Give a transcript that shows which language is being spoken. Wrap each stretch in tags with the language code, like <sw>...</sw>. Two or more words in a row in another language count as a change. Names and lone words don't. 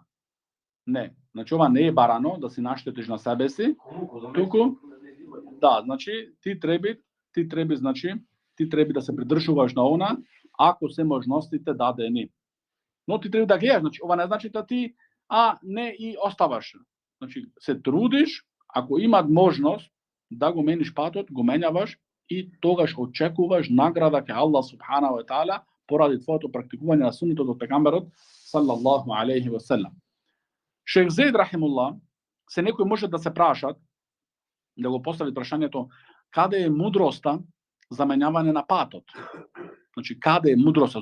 <mk>Не, значи ова не е барано да си наштетиш на себе си, туку да, значи ти треба да се придржуваш на она, ако се можностите дадени. Но ти треба да гледаш, значи ова не значи да ти не и оставаш. Значи се трудиш, ако имат можност да го мениш патот, го менјаваш и тогаш очекуваш награда кај Аллах</mk> <ar>سبحانه وتعالى</ar> <mk>поради твоето практикување на суннетот од пегамберот</mk> <ar>صلى الله عليه وسلم.</ar> <mk>Шејх Зеид рахимуллах, се некој може да се прашат, да го постави прашањето, каде е мудроста за менјавање на патот? Значи, каде е мудроста?</mk>